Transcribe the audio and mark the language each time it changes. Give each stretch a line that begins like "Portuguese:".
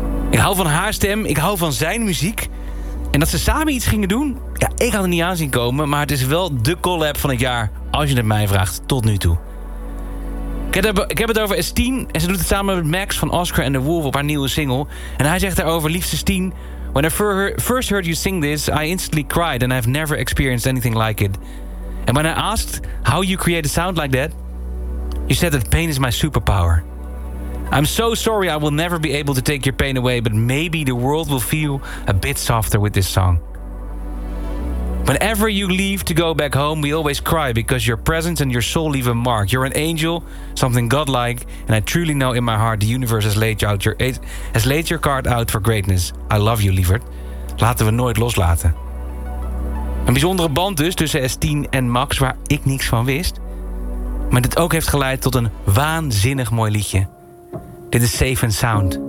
Dutch: Ik hou van haar stem, ik hou van zijn muziek. En dat ze samen iets gingen doen, ja, ik had het niet aanzien komen, maar het is wel de collab van het jaar, als je het mij vraagt, tot nu toe. Ik heb het over S10 en ze doet het samen met Max van Oscar and the Wolf op haar nieuwe single. En hij zegt daarover, liefste
English: S10, when I first heard you sing this, I instantly cried and I've never experienced anything like it. And when I asked how you create a sound like that, you said that pain is my superpower. I'm so sorry I will never be able to take your pain away, but maybe the world will feel a bit softer with this song. Whenever you leave to go back home, we always cry because your presence and your soul leave a mark. You're an angel, something godlike, and I truly know in my heart the universe has laid your card out for greatness. I love you, lieverd.
Dutch: Laten we nooit loslaten. Een bijzondere band dus tussen S10 en Max, waar ik niks van wist. Maar dit ook heeft geleid tot een waanzinnig mooi liedje. Dit is Safe and Sound.